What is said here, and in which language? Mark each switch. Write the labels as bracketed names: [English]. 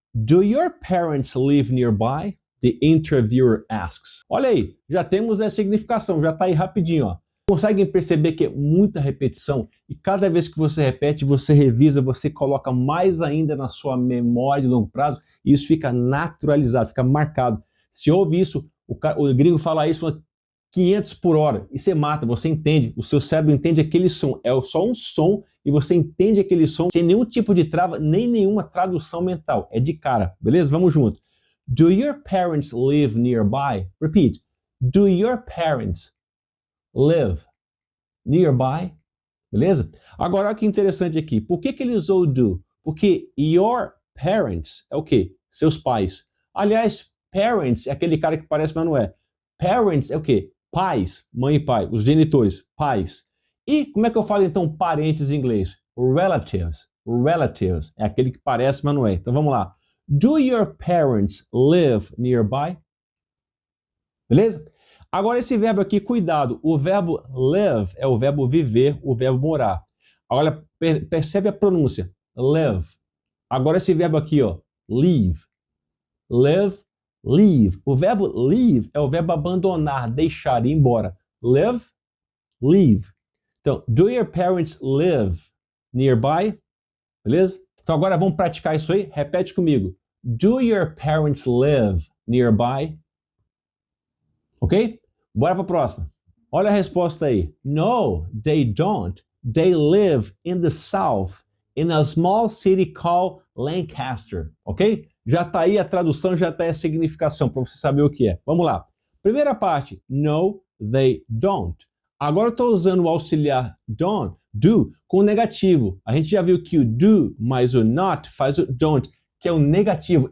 [English] Do your parents live nearby? The interviewer asks. [Portuguese] Olha aí, já temos a significação, já tá aí rapidinho, ó. Conseguem perceber que é muita repetição e cada vez que você repete, você revisa, você coloca mais ainda na sua memória de longo prazo e isso fica naturalizado, fica marcado. Se ouve isso, o gringo fala isso 500 por hora e você mata, você entende, o seu cérebro entende aquele som, é só um som e você entende aquele som sem nenhum tipo de trava, nem nenhuma tradução mental, é de cara, beleza? Vamos junto. [English] Do your parents live nearby? Repeat. Do your parents live nearby? [Portuguese] Beleza? Agora olha que interessante aqui, por que ele usou do? Porque your parents é o quê? Seus pais. Aliás, parents é aquele cara que parece, mas não é. Parents é o quê? Pais, mãe e pai, os genitores, pais. E como é que eu falo então parentes em inglês? Relatives. Relatives é aquele que parece, mas não é. Então vamos lá. [English] Do your parents live nearby? [Portuguese] Beleza? Agora esse verbo aqui, cuidado, o verbo live é o verbo viver, o verbo morar. Agora percebe a pronúncia, live. Agora esse verbo aqui, ó, leave. Live, leave. O verbo leave é o verbo abandonar, deixar, ir embora. [English] Live, leave. Então, do your parents live nearby? [Portuguese] Beleza? Então agora vamos praticar isso aí. Repete comigo. [English] Do your parents live nearby? [Portuguese] Ok? Bora para a próxima. Olha a resposta aí. [English] No, they don't. They live in the south, in a small city called Lancaster. [Portuguese] Ok? Já está aí a tradução, já está aí a significação, para você saber o que é. Vamos lá. Primeira parte. [English] No, they don't. [Portuguese] Agora eu estou usando o auxiliar don't, do, com o negativo. A gente já viu que o do mais o not faz o don't, que é o negativo.